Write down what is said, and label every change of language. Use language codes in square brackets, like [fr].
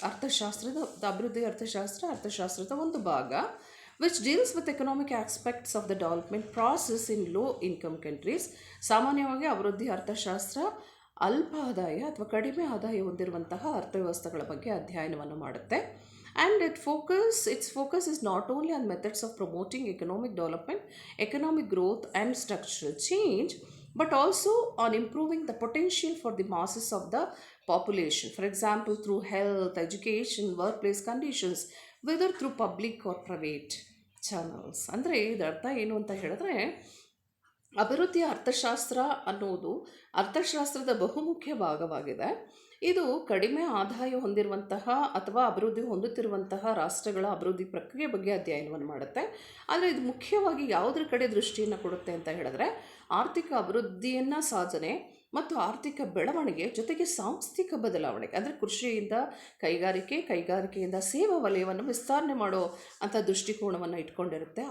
[kn] ಅರ್ಥಶಾಸ್ತ್ರದ ಅಭಿವೃದ್ಧಿ ಅರ್ಥಶಾಸ್ತ್ರದ ಒಂದು ಭಾಗ [en] Which deals with economic aspects of the development process in low income countries. [kn] ಸಾಮಾನ್ಯವಾಗಿ ಅಭಿವೃದ್ಧಿ ಅರ್ಥಶಾಸ್ತ್ರ ಅಲ್ಪ ಆದಾಯ ಅಥವಾ ಕಡಿಮೆ ಆದಾಯ ಹೊಂದಿರುವಂತಹ ಅರ್ಥವ್ಯವಸ್ಥೆಗಳ ಬಗ್ಗೆ ಅಧ್ಯಯನವನ್ನು ಮಾಡುತ್ತೆ. [en] And its focus is not only on methods of promoting economic development, economic growth and structural change, but also on improving the potential for the masses of the population. For example, through health, education, workplace conditions, whether through public or private channels. [kn] ಅಂದರೆ ಇದರ ಅರ್ಥ ಏನು ಅಂತ ಹೇಳಿದ್ರೆ, ಅಭಿವೃದ್ಧಿಯ ಅರ್ಥಶಾಸ್ತ್ರ ಅನ್ನೋದು ಅರ್ಥಶಾಸ್ತ್ರದ ಬಹುಮುಖ್ಯ ಭಾಗವಾಗಿದೆ. ಇದು ಕಡಿಮೆ ಆದಾಯ ಹೊಂದಿರುವಂತಹ ಅಥವಾ ಅಭಿವೃದ್ಧಿ ಹೊಂದುತ್ತಿರುವಂತಹ ರಾಷ್ಟ್ರಗಳ ಅಭಿವೃದ್ಧಿ ಪ್ರಕ್ರಿಯೆ ಬಗ್ಗೆ ಅಧ್ಯಯನವನ್ನು ಮಾಡುತ್ತೆ. ಆದರೆ ಇದು ಮುಖ್ಯವಾಗಿ ಯಾವುದ್ರ ಕಡೆ ದೃಷ್ಟಿಯನ್ನು ಕೊಡುತ್ತೆ ಅಂತ ಹೇಳಿದ್ರೆ, ಆರ್ಥಿಕ ಅಭಿವೃದ್ಧಿಯನ್ನು ಸಾಧನೆ ಮತ್ತು ಆರ್ಥಿಕ ಬೆಳವಣಿಗೆ ಜೊತೆಗೆ ಸಾಂಸ್ಥಿಕ ಬದಲಾವಣೆ, ಅಂದರೆ ಕೃಷಿಯಿಂದ ಕೈಗಾರಿಕೆಯಿಂದ ಸೇವಾ ವಲಯವನ್ನು ವಿಸ್ತರಣೆ ಮಾಡೋ ಅಂಥ ದೃಷ್ಟಿಕೋನವನ್ನು ಇಟ್ಕೊಂಡಿರುತ್ತೆ.